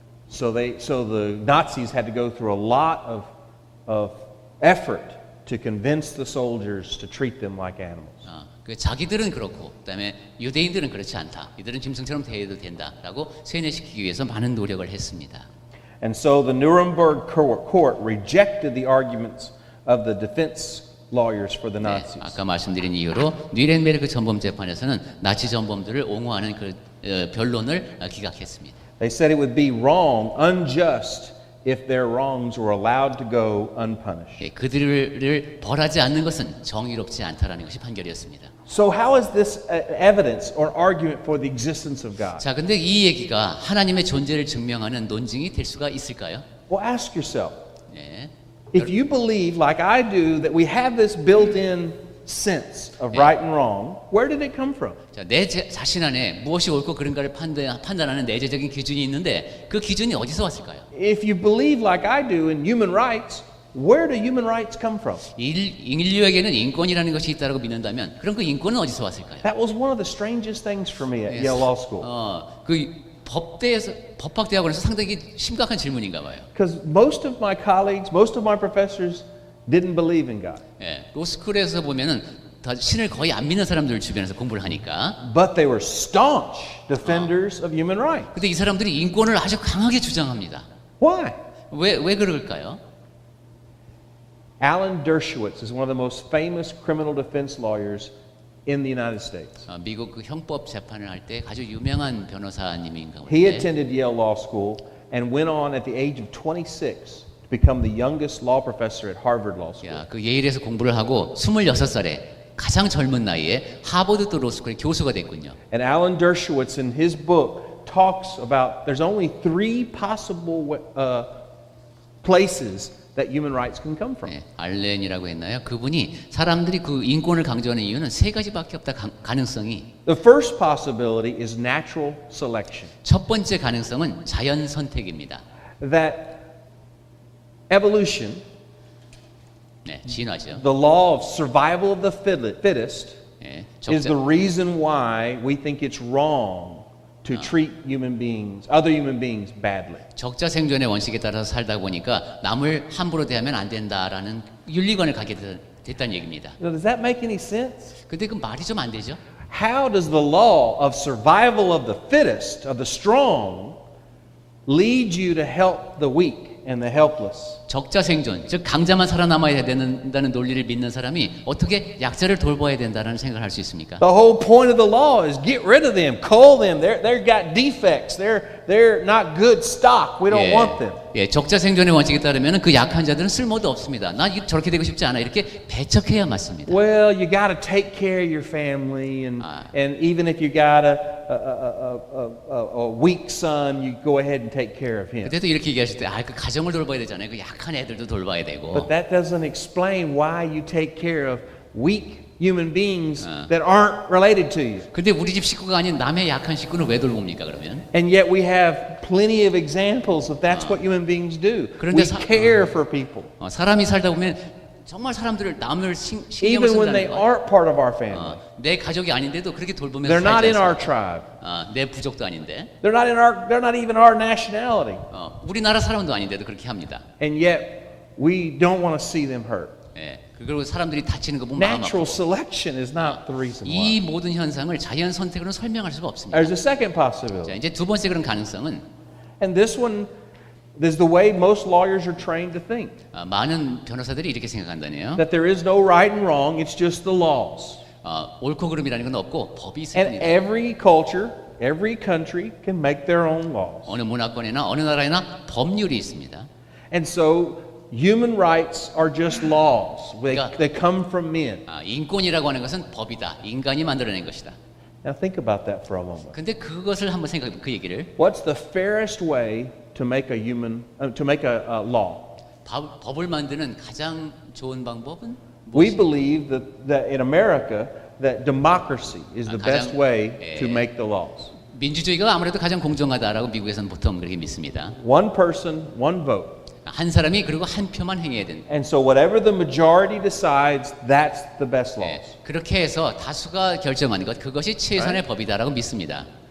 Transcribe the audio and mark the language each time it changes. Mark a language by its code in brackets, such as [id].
[en] So the Nazis had to go through a lot of effort to convince the soldiers to treat them like animals. [ko] 그 자기들은 그렇고 그다음에 유대인들은 그렇지 않다. 이들은 짐승처럼 대해도 된다라고 세뇌시키기 위해서 많은 노력을 했습니다. [en] And so the Nuremberg court rejected the arguments of the defense lawyers for the [ko] 네, [en] Nazis. [ko] 아까 말씀드린 이유로 뉘렌베르크 전범 재판에서는 나치 전범들을 옹호하는 그 변론을 기각했습니다. [en] They said it would be wrong, unjust, if their wrongs were allowed to go unpunished. [ko] 예, 그들을 벌하지 않는 것은 정의롭지 않다라는 것이 판결이었습니다. [en] So how is this evidence or argument for the existence of God? [ko] 자, 근데 이 얘기가 하나님의 존재를 증명하는 논증이 될 수가 있을까요? [en] Well, ask yourself. [ko] 예. [en] If you believe, like I do, that we have this built-in sense of right and wrong, where did it come from? [ko] 자, 내 자신 안에 무엇이 옳고 그른가를 판단하는 내재적인 기준이 있는데 그 기준이 어디서 왔을까요? [en] If you believe, like I do, in human rights, where do human rights come from? [ko] 인류에게는 인권이라는 것이 있다고 믿는다면 그럼 그 인권은 어디서 왔을까요? [en] That was one of the strangest things for me at Yale Law School. [ko] 그 법학대학원에서 상당히 심각한 질문인가 봐요. [en] Because most of my colleagues, most of my professors didn't believe in God. [ko] 예, 로스쿨에서 보면은 다 신을 거의 안 믿는 사람들 주변에서 공부를 하니까. [en] But they were staunch defenders of human rights. [ko] 근데 이 사람들이 인권을 아주 강하게 주장합니다. [en] Why? [ko] 왜 그럴까요? [en] Alan Dershowitz is one of the most famous criminal defense lawyers in the United States. [ko] 미국 그 형법 재판을 할 때 아주 유명한 변호사님인가 [en] He [ko] 본데. [en] attended Yale Law School and went on at the age of 26 to become the youngest law professor at Harvard Law School. [ko] 야, 그 예일에서 공부를 하고 26살에 가장 젊은 나이에 하버드 로스쿨의 교수가 됐군요. [en] And Alan Dershowitz in his book talks about there's only three possible places that human rights can come from. [ko] 네, 알렌이라고 했나요? 그분이 사람들이 그 인권을 강조하는 이유는 세 가지밖에 없다. 가능성이. [en] The first possibility is natural selection. [ko] 첫 번째 가능성은 자연 선택입니다. [en] That evolution, [ko] 네, 진화죠. [en] the law of survival of the fittest, [ko] 네, [en] is the reason why we think it's wrong to treat human beings, other human beings badly. [ko] 적자 생존의 원칙에 따라서 살다 보니까 남을 함부로 대하면 안 된다라는 윤리관을 갖게 됐다는 얘기입니다. [en] Now, does that make any sense? [ko] 근데 그 말이 좀 안 되죠? [en] How does the law of survival of the fittest, of the strong, lead you to help the weak and the helpless? [ko] 적자 생존, 즉 강자만 살아남아야 된다는 논리를 믿는 사람이 어떻게 약자를 돌봐야 된다는 생각을 할 수 있습니까? [en] The whole point of the law is get rid of them, cull them. They've got defects. They're not good stock. We don't want them. [ko] 예, 적자 생존의 원칙에 따르면 그 약한 자들은 쓸모도 없습니다. 나 저렇게 되고 싶지 않아. 이렇게 배척해야 맞습니다. [en] Well, you got to take care of your family, and even if you got a weak son, you go ahead and take care of him. [ko] 그때도 이렇게 얘기하실 때, 그 가정을 돌봐야 되잖아요. 그 약한 애들도 돌봐야 되고. [en] But that doesn't explain why you take care of weak human beings that aren't related to you. [ko] 근데 우리 집 식구가 아닌 남의 약한 식구는 왜 돌봅니까 그러면? [en] And yet we have plenty of examples of that's what human beings do. We care for people. [ko] 사람이 살다 보면 정말 사람들을 남을 신경을 [en] Even when they [ko] 쓴다는 거. [en] aren't part of our family. [ko] 내 가족이 아닌데도 그렇게 돌보면서 [en] They're not [ko] 살지 [en] in our [ko] 않습니까? [en] tribe. [ko] 내 부족도 아닌데. [en] They're not even our nationality. [ko] 우리나라 사람도 아닌데도 그렇게 합니다. [en] And yet we don't want to see them hurt. [ko] 예, 그리고 사람들이 다치는 거 보면 마음 [en] Natural [ko] 아프고. [en] selection is not the reason [ko] 이 [en] why. [ko] 모든 현상을 자연 선택으로는 설명할 수가 없습니다. [en] There's a second [ko] 자, [en] possibility. [ko] 이제 두 번째 그런 가능성은 [en] And this one is the way most lawyers are trained to think. [ko] 많은 변호사들이 이렇게 생각한다네요. [en] That there is no right and wrong, it's just the laws. [ko] 옳고 그름이라는 건 없고 법이 있을 [en] And [ko] 뿐이다. [en] every culture, every country can make their own laws. [ko] 어느 문화권이나 어느 나라에나 법률이 있습니다. [en] And so human rights are just laws. [ko] 그러니까- [en] They come from men. [ko] 인권이라고 하는 것은 법이다. 인간이 만들어낸 것이다. [en] Now think about that for a moment. [ko] 근데 그것을 한번 생각해 그 얘기를 [en] What's the fairest way to make a law? [ko] 법을 만드는 가장 좋은 방법은 [en] We [ko] 무엇이? [en] believe that in America that democracy is the [ko] 가장- [en] best way to [ko] 예. [en] make the laws. [ko] 민주주의가 아무래도 가장 공정하다라고 미국에서는 보통 그렇게 믿습니다. [en] One person, one vote. [ko] 한 사람이 그리고 한 표만 행해야 된다. [en] And so whatever the majority decides, that's the best [ko] 예, [en] laws. [ko] 그렇게 해서 다수가 결정하는 것 그것이 최선의 법이다라고 믿습니다.